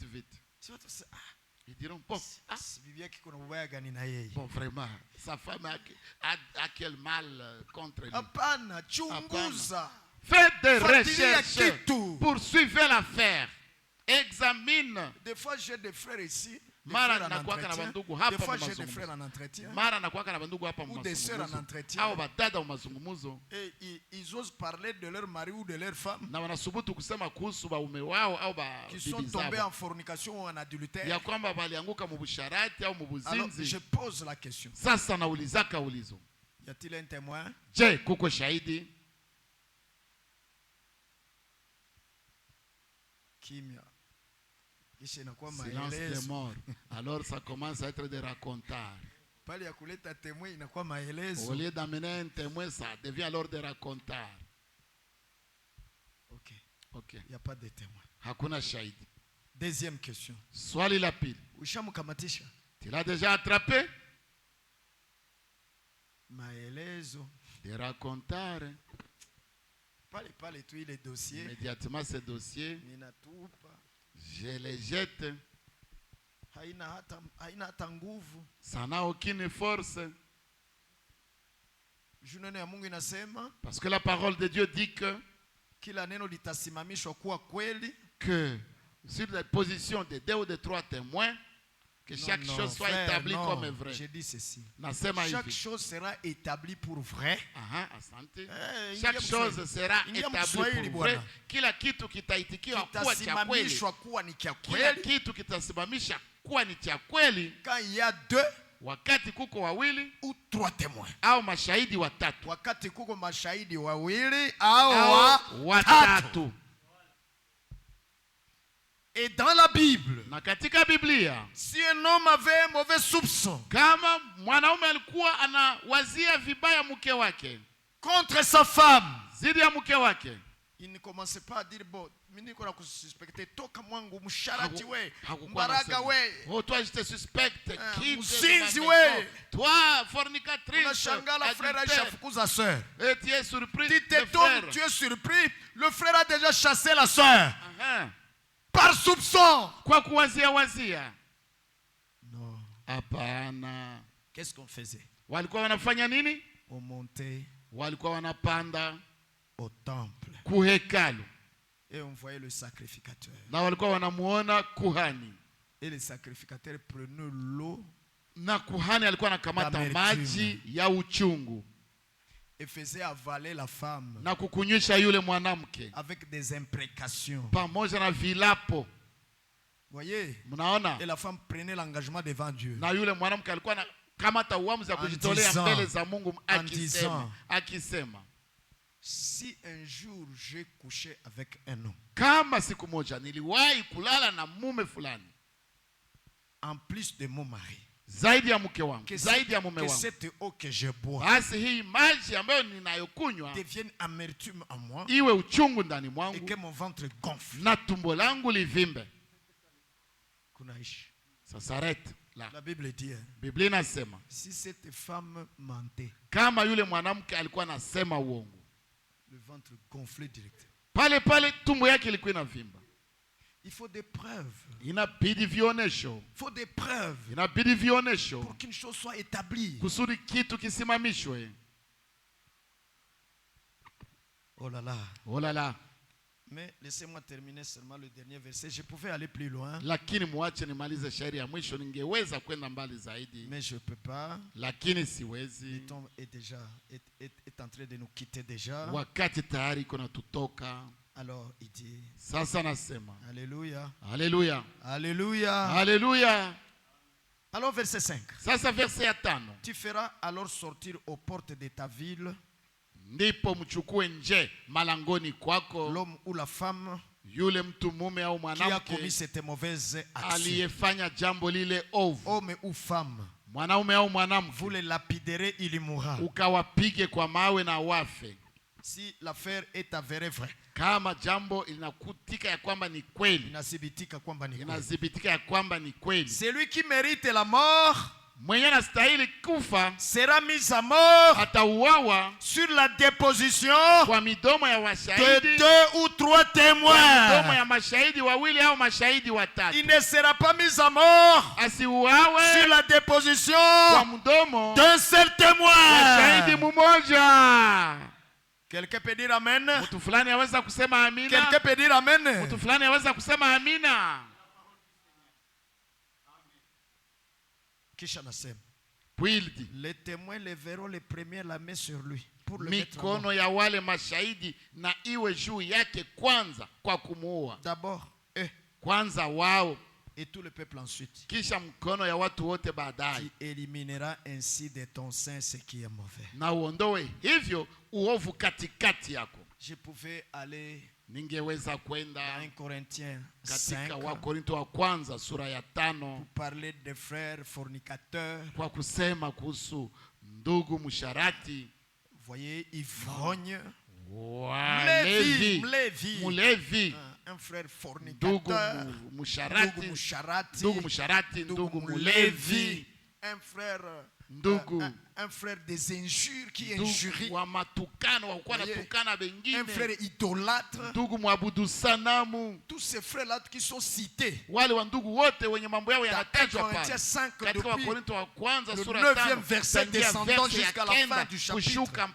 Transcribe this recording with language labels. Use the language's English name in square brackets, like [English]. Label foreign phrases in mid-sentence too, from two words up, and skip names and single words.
[French] Ils diront, bon, vraiment, sa femme a quel mal contre lui. Faites des recherches, poursuivez l'affaire, examine. Des fois j'ai des frères ici. [Swahili] Mara nakuwaka na bandugu hapa [French] des fois j'ai des frères en entretien. [Swahili] Mara nakuwaka na bandugu hapa [French] ou des sœurs en entretien. [Swahili] Au badada mazungumzo. [French] Et ils osent parler de leur mari ou de leur femme. [Swahili] Na wanasubutu kusema kuhusu baume wao au ba [French] qui sont tombés en fornication ou en adultère. [Swahili] Ya kwamba balianguka mu busharati au mu buzinzi. [French] Alors je pose la question. [Swahili] Sasa naulizaka ulizo. [French] Y a-t-il un témoin? [Swahili] Je, kuko shahidi? Kimya. [French] Silence des morts. Alors ça commence à être des racontards. Au lieu d'amener un témoin, ça devient alors des racontards. Ok. Il n'y a pas de témoin. [Swahili] Hakuna shahidi. [French] Deuxième question. [Swahili] Swali la pili. [French] Tu l'as déjà attrapé? [Swahili] Maelezo. [French] Des racontards. Parle tous les dossiers. Immédiatement ces dossiers. Je les jette. Ça n'a aucune force. Parce que la parole de Dieu dit que sur la position de 2 ou de 3 témoins, que chaque chose soit établie comme vrai. Je dis ceci. Chaque chose sera établie pour vrai. Chaque chose sera établie pour vrai. [Swahili] Kila kitu kitaitikiwa kuwa cha kweli. Kila kitu kitasimamisha kuwa ni cha kweli. [French] Quand il y a 2 [Swahili] wakati kuko wawili [French] ou 3 témoins. [Swahili] Au mashahidi watatu. Wakati kuko mashahidi wawili au watatu. [French] Et dans la Bible, [Swahili] na katika Biblia, [French] si un homme avait un mauvais soupçon, [Swahili] kama mwanaume alikuwa anawazia vibaya mke wake [French] contre sa femme, [Swahili] zidi ya mke wake, [French] il ne commençait pas à dire bon, Oh, toi, je te suspecte. Toi, fornicatrice. Et tu es surpris. Tu es surpris. Le frère a déjà chassé la sœur. Par soupçon. [Swahili] Kwa kuwazia wazia. [French] Non. [Swahili] Hapana. [French] Qu'est-ce qu'on faisait? [Swahili] Walikuwa wanafanya nini? [French] On montait. [Swahili] Walikuwa wanapanda [French] au temple. [Swahili] Kuhekalu. [French] Et on voyait le sacrificateur. [Swahili] Na walikuwa wanamuona kuhani. [French] Et le sacrificateur prenait l'eau. [Swahili] Na kuhani alikuwa anakamata maji ya uchungu. [French] Et faisait avaler la femme. [Swahili] Na kukunywisha yule mwanamke. [French] Avec des imprécations. [Swahili] Pamoja na vilapo. [French] Voyez? [Swahili] Mnaona? [French] Et la femme prenait l'engagement devant Dieu. [Swahili] Na yule mwanamke alikuwa na kamata uamuzi ya kujitolea mbele za Mungu akisema. [French] Si un jour j'ai couché avec un homme. [Swahili] Kama siku moja niliwahi kulala na mume fulani. [French] En plus de mon mari. [Swahili] Zaidi ya mke wangu, zaidi ya mume wangu. [French] Que cette eau que je bois. [Swahili] Basi hii maji ambayo ninayokunywa [French] devienne amertume en moi. [Swahili] Iwe uchungu ndani mwangu. [French] Et que mon ventre gonfle. [Swahili] Na tumbo langu livimbe. Kunaishi. [French] Ça s'arrête là. La Bible dit. [Swahili] Biblia inasema. [French] Si cette femme mentait. [Swahili] Kama yule mwanamke alikuwa anasema uongo. [French] Le ventre gonflé direct. [Swahili] Pale tumbo yake ilikuwa inavimba. [French] Il faut des preuves. [Swahili] Inabidi vionesho. [French] Faut des preuves. [Swahili] Inabidi vionesho. [French] Pour qu'une chose soit établie. [Swahili] Kusudi kitu kisimamishwe. [French] Oh là là. Oh là là. Mais laissez-moi terminer seulement le dernier verset. Je pouvais aller plus loin. [Swahili] Lakini muache nimalize shairi ya mwisho, ningeweza kwenda mbali zaidi. [French] Mais je peux pas. [Swahili] Lakini siwezi. [French] Le temps est en train de nous quitter déjà. [Swahili] Wakati tayari kuna tutoka. [French] Alors il dit. [Swahili] Sasa nasema. [French] Alléluia. [Swahili] Alléluia. [French] Alléluia. [Swahili] Alléluia. [French] Alors verset 5. [Swahili] Sasa verset ya 5. [French] Tu feras alors sortir aux portes de ta ville. [Swahili] Ndipo mchukue nje malangoni kwako [French] l'homme ou la femme [Swahili] yule mtu mume au mwanamke [French] qui a commis cette mauvaise action. [Swahili] Aliyefanya jambo lile ovu. [French] Homme ou femme. [Swahili] Mwanaume au mwanamke. [French] Vous le lapiderez, il mourra. [Swahili] Ukawapige kwa mawe na wafe. [French] Si l'affaire est avérée vraie. [Swahili] Kama jambo linakutika ya kwamba ni kweli. Inathibitika kwamba ni kweli. Inathibitika ya kwamba ni kweli. [French] Celui qui mérite la mort [Swahili] mwenye anastahili kufa [French] sera mis à mort [Swahili] atauawa [French] sur la déposition [Swahili] kwa midomo ya washahidi [French] de 2 ou 3 témoins. [Swahili] Midomo ya mashahidi wawili au mashahidi watatu. [French] Il ne sera pas mis à mort [Swahili] asiuawe [French] sur la déposition [Swahili] kwa mdomo [French] d'un seul témoin. [Swahili] Shahidi mmoja. [French] Quelqu'un peut dire amen? [Swahili] Mtu fulani aweza kusema amina? [French] Quelqu'un peut dire amen? [Swahili] Mtu fulani aweza kusema amina? Kisha nasema. Pwildi. [French] Les témoins leveront les premiers la main sur lui pour le mettre [Swahili] mikono ya wale mashahidi na iwe juu yake kwanza kwa kumuua. [French] D'abord [Swahili] kwanza wao [French] et tout le peuple ensuite. [Swahili] Kisha mkono ya watu wote baadaye. [French] Qui éliminera ainsi de ton sein ce qui est mauvais. [Swahili] Na uondoe hivyo uovu katikati yako. [French] Je pouvais aller [Swahili] ningeweza kwenda [French] 1 Corinthiens [Swahili] katika Wakorintho wa kwanza sura ya 5 [French] pour parler des frères fornicateurs, [Swahili] kwa kusema kuhusu ndugu msharati. [French] Voyez, ivrogne, [Swahili] mulevi, [French] un frère fornicateur, [Swahili] ndugu msharati, ndugu mulevi, [French] un frère un frère des injures qui injurie, un frère idolâtre, tous ces frères là qui sont cités. Corinthiens 5 depuis le 9e verset descendant jusqu'à la fin du chapitre.